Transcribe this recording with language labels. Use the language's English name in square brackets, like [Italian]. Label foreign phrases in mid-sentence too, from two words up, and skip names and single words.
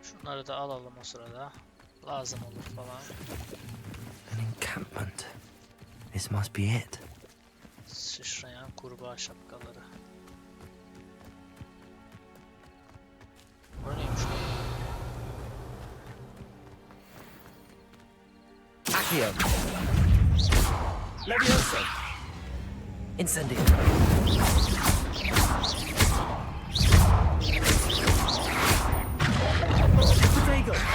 [Turkish] Bunları da alalım o sırada. Lazım olur falan. [English] An encampment. This must be it. [Turkish] Sıçrayan kurbağa şapkaları. Bu neymiş lan? Accio. Levioso. Incendio. Potato.